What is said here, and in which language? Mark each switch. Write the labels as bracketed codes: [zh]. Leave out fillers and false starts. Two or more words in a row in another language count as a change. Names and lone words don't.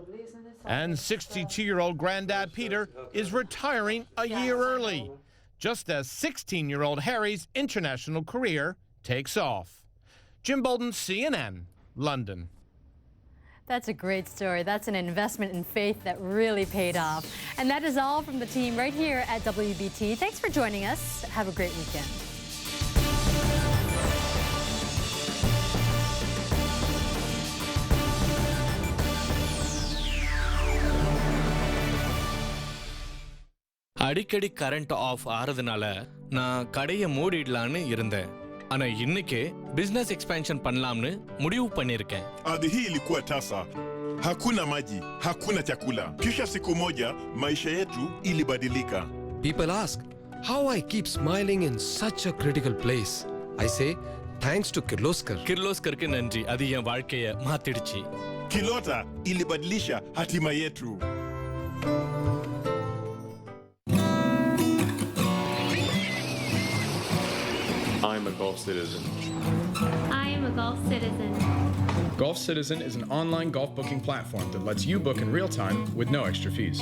[en] And 62-year-old granddad Peter is retiring a year early, just as 16-year-old Harry's international career takes off. Jim Bolden, CNN, London. That's a great story. That's an investment in faith that really paid off. And that is all from the team right here at WBT. Thanks for joining us. Have a great weekend. [ta] அடிக்கடி [en] current off [ta] ஆறதுனால நான் கடையை மூடிடலான்னு இருந்தேன். ஆனா இன்னைக்கு [en] business expansion [ta] பண்ணலாம்னு முடிவு பண்ணிருக்கேன். [sw] Ardhi hii ilikuwa tasa. Hakuna maji, hakuna chakula. Kisha siku moja maisha yetu ilibadilika. [en] People ask how I keep smiling in such a critical place. I say thanks to Kirloskar. [ta] கிர்லோஸ்கருக்கு நன்றி. அது என் வாழ்க்கையை மாத்திடுச்சு. [sw] Kilota ilibadilisha hatima yetu. [en] I'm a Golf Citizen. I am a Golf Citizen. Golf Citizen is an online golf booking platform that lets you book in real time with no extra fees.